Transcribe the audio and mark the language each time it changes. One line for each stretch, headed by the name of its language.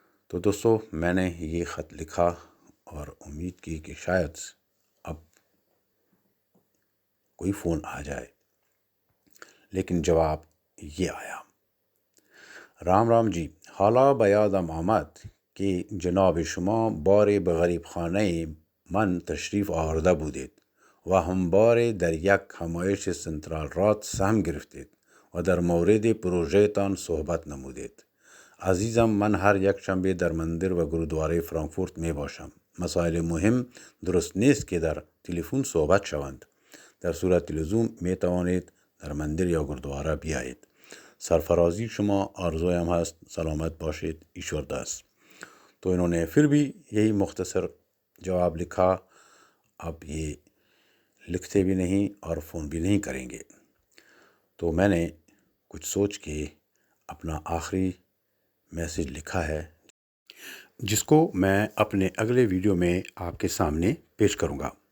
Urdu: تو دوستو، میں نے یہ خط لکھا اور امید کی کہ شاید اب کوئی فون آ جائے، لیکن جواب یہ آیا۔ رام جی،
Persian: حالا بیادم آمد که جناب شما بار به غریب خانه من تشریف آورده بودید و همواره در یک همایش سنترال راد سهم گرفتید و در مورد پروژهتان صحبت نمودید. عزیزم، من هر یک شنبه در مندر و گرودواره فرانکفورت می باشم. مسائل مهم درست نیست که در تلفن صحبت شوند. در صورت لزوم می توانید در مندر یا گرودواره بیایید. سرفرازی شما آرزویم هست. سلامت باشید. ایشور داس.
Urdu: تو انہوں نے پھر بھی یہی مختصر جواب لکھا. اب یہ لکھتے بھی نہیں اور فون بھی نہیں کریں گے. تو میں نے کچھ سوچ کے اپنا آخری میسج لکھا ہے جس کو میں اپنے اگلے ویڈیو میں آپ کے سامنے پیش کروں گا.